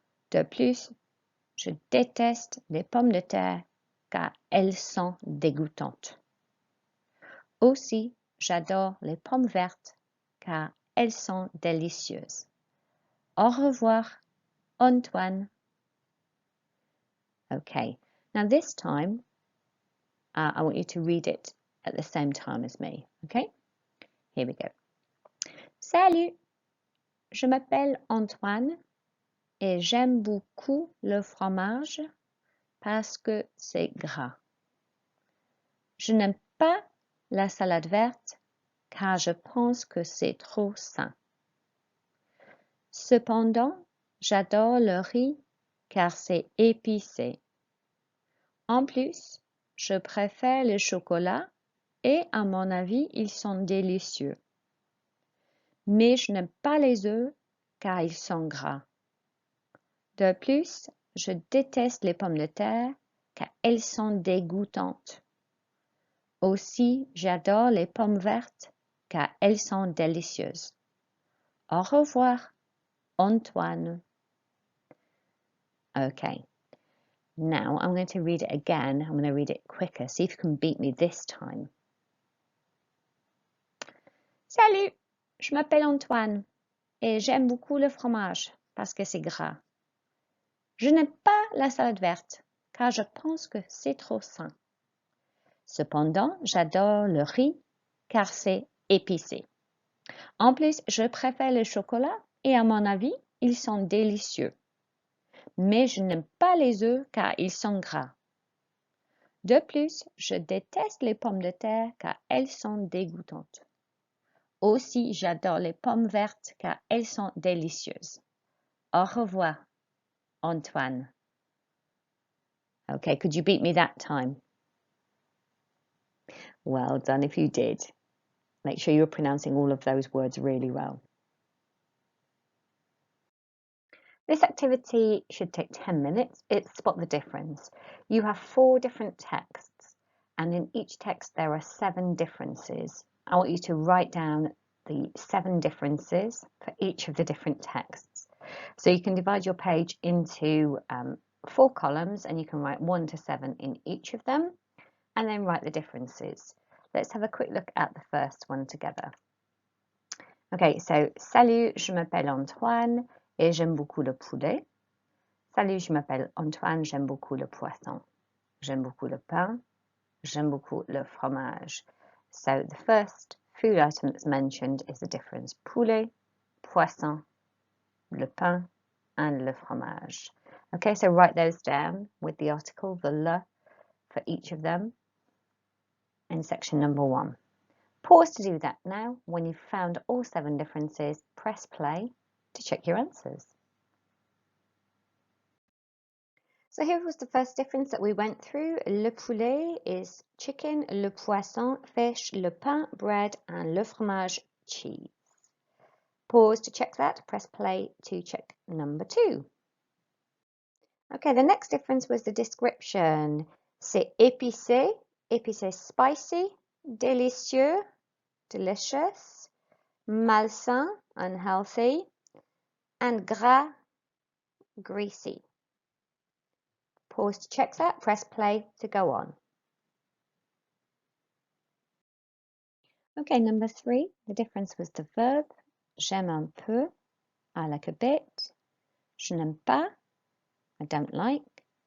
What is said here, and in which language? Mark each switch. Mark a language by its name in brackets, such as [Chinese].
[French] De plus, je déteste les pommes de terre car elles sont dégoûtantes. Aussi, j'adore les pommes vertes car elles sont délicieuses. Au revoir, Antoine. [English] Okay, now this time, I want you to read it at the same time as me, okay? Here we go. [French] Salut, je m'appelle Antoine et j'aime beaucoup le fromage parce que c'est gras. Je n'aime pas la salade verte car je pense que c'est trop sain. Cependant, j'adore le riz car c'est épicé. En plus, je préfère le chocolat et à mon avis, ils sont délicieux. Mais je n'aime pas les œufs car ils sont gras. De plus, je déteste les pommes de terre car elles sont dégoûtantes. Aussi, j'adore les pommes vertes car elles sont délicieuses. Au revoir, Antoine. [English] Okay, now I'm going to read it again. I'm going to read it quicker. See if you can beat me this time. [French] Salut, je m'appelle Antoine et j'aime beaucoup le fromage parce que c'est gras. Je n'aime pas la salade verte car je pense que c'est trop sain. Cependant, j'adore le riz car c'est épicé. En plus, je préfère le chocolat et à mon avis, ils sont délicieux. Mais je n'aime pas les œufs car ils sont gras. De plus, je déteste les pommes de terre car elles sont dégoûtantes. Aussi, j'adore les pommes vertes car elles sont délicieuses. Au revoir, Antoine. [English] Okay, could you beat me that time? Well done if you did. Make sure you're pronouncing all of those words really well. This activity should take 10 minutes. It's spot the difference. You have 4 different texts, and in each text there are 7 differences. I want you to write down the 7 differences for each of the different texts. So you can divide your page into 4 columns, and you can write 1 to 7 in each of them, and then write the differences. Let's have a quick look at the first one together. Okay, so [French] salut, je m'appelle Antoine et j'aime beaucoup le poulet. Salut, je m'appelle Antoine, j'aime beaucoup le poisson. J'aime beaucoup le pain. J'aime beaucoup le fromage. [English] So the first food item that's mentioned is the difference. [French] Poulet, poisson, le pain, and le fromage. [English] Okay, so write those down with the article, the le, for each of them in section number 1. Pause to do that now. When you've found all 7 differences, press play to check your answers. So here was the first difference that we went through. [French] Le poulet [English] is chicken, [French] le poisson, [English] fish, [French] le pain, [English] bread, and [French] le fromage, [English] cheese. Pause to check that. Press play to check number 2. Okay, the next difference was the description. [French] C'est épicé, épicé [English] spicy, délicieux, delicious, malsain, unhealthy, and gras, greasy. Pause to check that, press play to go on. Okay, number 3, the difference was the verb. [French] J'aime un peu, [English] I like a bit. [French] Je n'aime pas, [English] I don't like.